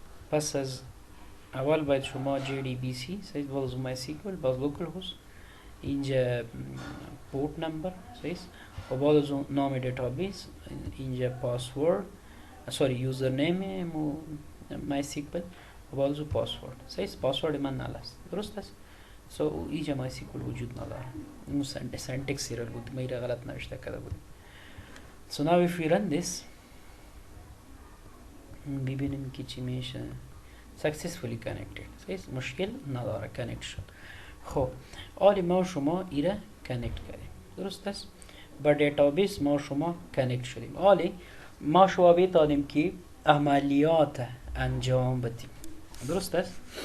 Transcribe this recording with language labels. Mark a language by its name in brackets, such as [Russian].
[Persian] پس از اول باید شما JDBC صحیح باز مای سیکول باز لوکل هست اینجا پورت نمبر صحیح و بعد از اون نام دیتابیس اینجا پاسورد سوری یوزر نیم مای سیکول و بعد از اون پاسورد صحیح. پاسورد من نال است درست است. سو اینجا مای سیکول وجود نداره. اون سنتکس ایرر بود میره غلط نوشته کرده بود. [English] So now if we run this [Persian] ببینیم که چی میشه. [English] successfully connected [Persian] صحیح مشکل نداره کانکت شد. خب آلی ما شما ایره کانکت کردیم درست است. با دیتابیس ما شما کانکت شدیم. آلی ما شما بیتانیم که عملیات انجام بدیم درست است.